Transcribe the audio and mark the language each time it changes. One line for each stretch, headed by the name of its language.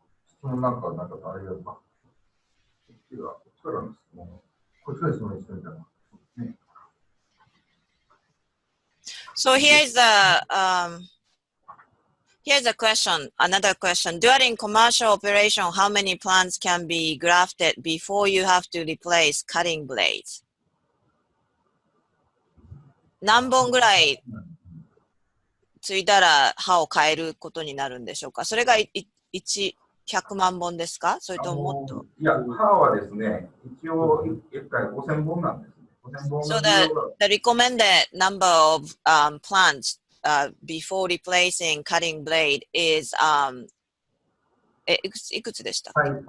Japanese: 質問なんかあれやるか。こっちからの質問。こっちから質問してみたら。ね。
English: So here's a question, another question. During commercial operation, how many plants can be grafted before you have to replace cutting blades?
Japanese: 何本ぐらいついたら刃を変えることになるんでしょうか。それが100万本ですか、それとももっと。いや、刃はですね、一応1回5000本なんですね。 5000本
English: So the recommended number of plants before replacing cutting blade is
Japanese: いくつでしたっけ？